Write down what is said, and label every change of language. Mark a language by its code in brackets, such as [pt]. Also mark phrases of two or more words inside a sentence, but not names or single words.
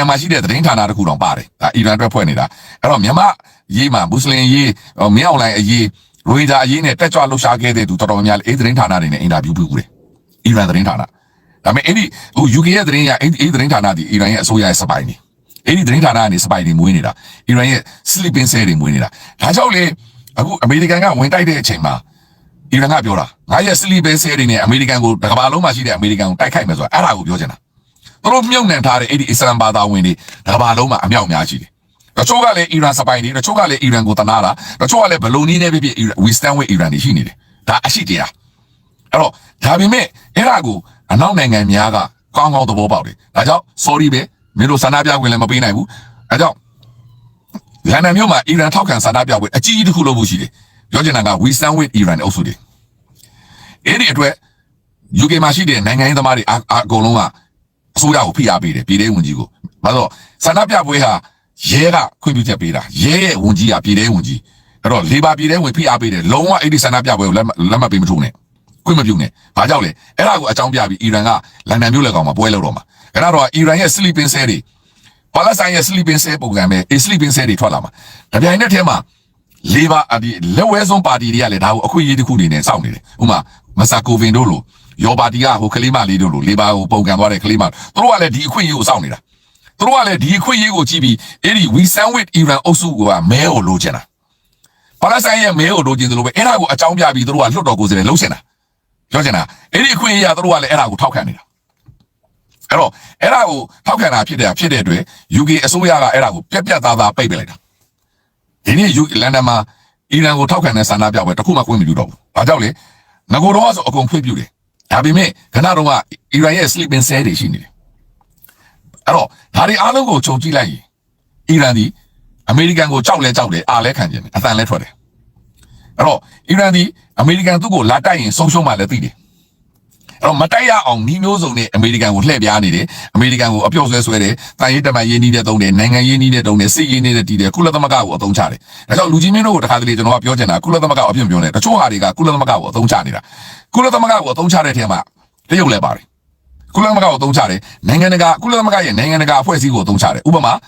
[my] မှာရှိတဲ့သတင်းဌာနတစ်ခုတောင်ပါတယ်ဒါအီရန်အတွက်ဖွဲ့နေတာအဲ့တော့မြန်မာရေးမှာမွတ်စလင်ရေးမင်းအွန်လိုင်းအရေးရိုဟင်ဂျာအရေးနဲ့တက်ကြွလှုပ်ရှားခဲ့တဲ့သူတော်တော်များများအဲ့သတင်းဌာနတွေနဲ့အင်တာဗျူးပြုတယ်အီရန်သတင်းဌာနဒါပေမဲ့အဲ့ဒီUK ရဲ့သတင်း ရအဲ့သတင်းဌာနဒီအီရန်ရဲ့အစိုးရရဲ့စပိုင်နေအဲ့ဒီသတင်းဌာနကနေစပိုင်တွေမွေးနေတာအီရန်ရဲ့ [en] sleeping cell [my] တွေမွေးနေတာဒါကြောင့်လေအခုအမေရိကန်ကဝင်တိုက်တဲ့အချိန်မှာအီရန်ကပြောတာ ငါရဲ့ [en] sleeping cell [my] တွေနဲ့အမေရိကန်ကိုတစ်ကမ္ဘာလုံးမှာရှိတဲ့အမေရိကန်ကိုတိုက်ခိုက်မယ်ဆိုတာအဲ့ဒါကိုပြောချင်တာသူတို့မြုပ်နှံထားတဲ့အဲ့ဒီအစ္စလမ်ဘာသာဝင်တွေတစ်ကမ္ဘာလုံး မှာအမြောက်အများရှိတယ်တချို့ကလည်းအီရန်စပိုင်တွေတချို့ကလည်းအီရန်ကိုတနာတာတချို့ကလည်းဘလုံနီးနဲ့ပြပြ [en] we stand with [my] အီရန်တွေရှိနေတယ်ဒါအရှိတရားအဲ့တော့ဒါပေမဲ့အဲ့ဒါကိုအနောက်နိုင်ငံများကကောင်းကောင်းသဘောပေါက်တယ်ဒါကြောင့် sorry ပဲမင်းတို့ဆန္ဒပြခွင့်လည်းမပေးနိုင်ဘူးအဲကြောင့်လန်ဒန်မြို့မှာအီရန်ထောက်ခံဆန္ဒပြပွဲအကြီးကြီးတစ်ခုလုပ်ဖို့ရှိတယ်ပြောချင်တာက [en] we stand with Iran [my] အုပ်စုတွေအဲ့ဒီအတွက် UK မှာရှိတဲ့နိုင်ငံရေးသမားတွေအကုန်လုံးကအစိုးရကိုဖိအားပေးတယ်ပြည်ထောင်ဝန်ကြီးကိုဘာလို့ဆန္ဒပြပွဲဟာရဲကခွင့်ပြုချက်ပေးတာရဲရဲ့ဝန်ကြီးကပြည်ထောင်ဝန်ကြီးအဲ့တော့လေဘာပြည်ထောင်ဝင်ဖိအားပေးတယ်လုံးဝအဲ့ဒီဆန္ဒပြပွဲကိုလက်မှတ်ပေးမထိုးနဲ့ခွင့်မပြုနဲ့ဘာကြောင့်လဲအဲ့ဒါကိုအကြောင်းပြပြီးအီရန်ကလန်ဒန်မြို့လက်ကောင်မှာပွဲလုပ်တော့မှာအဲ့ဒါတော့အီရန်ရဲ့ [en] sleeping cell [my] တွေပါလက်စတိုင်းရဲ့ [en] sleeping cell [my] ပုံစံပဲ [en] sleeping cell [my] တွေထွက် လာမှာဒါပြိုင်တဲ့ထဲမှာလေဘာဒီလက်ဝဲဆုံးပါတီတွေကလည်းဒါကိုအခွင့်အရေးတစ်ခုအနေနဲ့စောင့်နေတယ်ဥပမာမဆာကိုဗင်တို့လိုယောပါတီကဟိုကလေးမလေးတို့လိုလေဘာကိုပုံကန်သွားတဲ့ကလေးမတို့ကလည်းဒီအခွင့်အရေးကိုစောင့်နေတာတို့ကလည်းဒီအခွင့်အရေးကိုကြည့်ပြီးအဲ့ဒီ [en] we stand with Iran [my] အုပ်စုကမဲကိုလိုချင်တာပါလက်စတိုင်းရဲ့မဲ ကိုလိုချင်တယ်လို့ပဲအဲ့ဒါကိုအကြောင်းပြပြီးတို့ကလွတ်တော်ကိုယ်စားလှယ်လုံးချင်တာပြောချင်တာအဲ့ဒီအခွင့်အရေးကတို့ကလည်းအဲ့ဒါကိုထောက်ခံနေတာအဲ့တော့အဲ့ဒါကိုထောက်ခံတာဖြစ်တဲ့အတွက် UK အစိုးရကအဲ့ဒါကိုပြက်ပြက်သားသားပိတ်ပလိုက်တာဒီနေ့ UK လန်ဒန်မှာအီရန်ကို ထောက်ခံတဲ့ဆန္ဒပြပွဲတခုမှခွင့်မပြုတော့ဘူးဘာကြောင့်လဲငကိုတော့ဆိုအကုန်ခွင့်ပြုတယ်ဒါပေမဲ့ခဏတော့ကအီရန်ရဲ့ [en] sleeping cell [my] တွေရှိနေတယ်အဲ့တော့ဒါတွေအားလုံးကိုခြုံကြည့်လိုက်ရင် အီရန်ဒီအမေရိကန်ကိုကြောက်တယ်အားလဲခံကျင်တယ်အသံလဲထွက်တယ်အဲ့တော့အီရန်ဒီအမေရိကန်သူ့ကိုလာတိုက်ရင်ဆုံးရှုံးမှလည်းသိတယ် အဲ့တော့မတိုက်ရအောင်နှီးမျိုးစုံနဲ့အမေရိကန်ကိုလှည့်ပြားနေတယ်အမေရိကန်ကိုအပြုတ်ဆွဲတယ်တန်ရေးတမန်ရေးနီးတဲ့တုံးတယ်နိုင်ငံရေးနီးတဲ့တုံးတယ်စစ်ရေးနီးတဲ့တီးတယ်ကုလသမဂ္ဂကိုအသုံးချတယ်ဒါကြောင့်လူကြီးမင်းတို့ကိုတခါတလေကျွန်တော်ကပြောချင်တာကုလသမဂ္ဂကိုအပြည့်ပြောနေတချို့ဟာတွေကကုလသမဂ္ဂကိုအသုံးချနေတာကုလသမဂ္ဂကိုအသုံးချတဲ့ထဲမှာတရုတ်လည်းပါတယ်ကုလသမဂ္ဂကိုအသုံးချတယ်နိုင်ငံတကာကုလသမဂ္ဂရဲ့နိုင်ငံတကာအဖွဲ့အစည်းကိုအသုံးချတယ်ဥပမာ